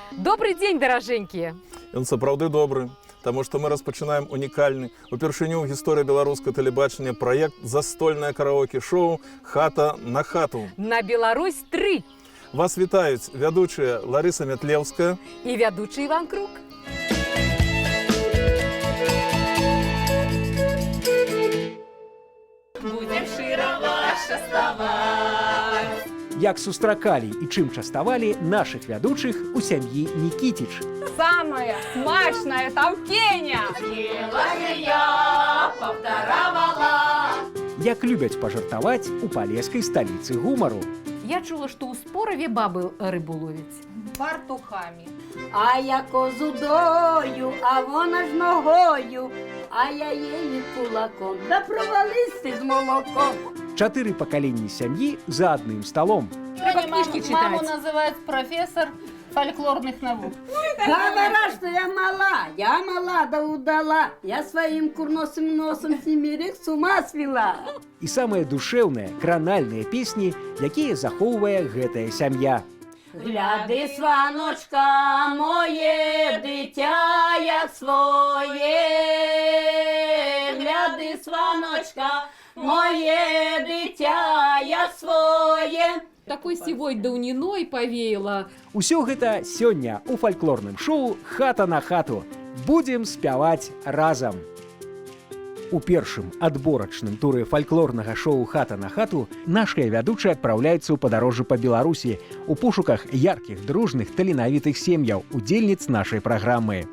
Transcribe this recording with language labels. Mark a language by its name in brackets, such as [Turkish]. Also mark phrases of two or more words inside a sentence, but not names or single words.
[Russian] Добрый день, дороженькие! [Belarusian] Ён сапраўды добры, таму што мы распачынаем унікальны, упершыню ў гісторыі беларускага тэлебачання праект застольнае караоке-шоу «Хата на хату». На Беларусь 3! Вас вітаюць вядучая Ларыса Мятлеўская [Russian] и ведущий Иван Круг. Будем широко шаставать. [Belarusian] Як сустракалі і чым частавалі нашых вядучых у сям'і Нікітіч. Самая смачная таўкеня! [Russian] Я повторовала. [Belarusian] Як любяць пажартаваць у палескай сталіцы гумару. Я чула, [Russian] что у Спорове бабы рыбу ловить. Фартухами. [Ukrainian] А я козу дою, а вона ж ногою, а я її кулаком, да провались ти з молоком. [Belarusian] 4 пакаленні сям'і за адным сталом. [Ukrainian] Треба книжки читать. [Russian] Маму называют профессор фольклорных наук. Говоря, что я мала да удала, я своим курносым носом семерых с ума свела. [Belarusian] І самыя душэўныя, кранальныя песні, якія захоўвае гэтая сям'я. [Ukrainian] Гляди, сваночка, моє дитя, як своє. Гляди, сваночка, моє дитя, як своє. [Russian] Такой сивой дауниной повеяло. [Belarusian] Усё гэта сёння у фальклорным шоу «Хата на хату». Будзем спяваць разам. У першым адборачным туры фальклорнага шоу «Хата на хату» нашыя вядучыя адпраўляюцца ў падарожжы па Беларусі у пошуках яркіх, дружных, таленавітых сем'яў, удзельніц нашай праграмы.